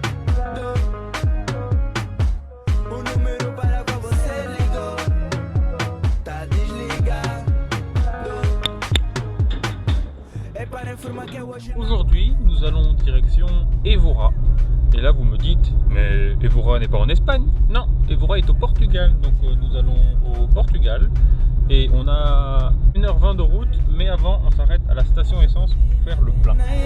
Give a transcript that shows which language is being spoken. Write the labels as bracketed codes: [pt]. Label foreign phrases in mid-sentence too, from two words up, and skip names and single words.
[pt] O número para qual você ligou tá desligado. É para informar que hoje. [fr] Aujourd'hui, nous allons direction Évora. Et là, vous me dites, mais Évora n'est pas en Espagne? Non, Évora est au Portugal. Donc nous allons au Portugal. Et on a 1h20 de route, mais avant on s'arrête à la station essence pour faire le plein.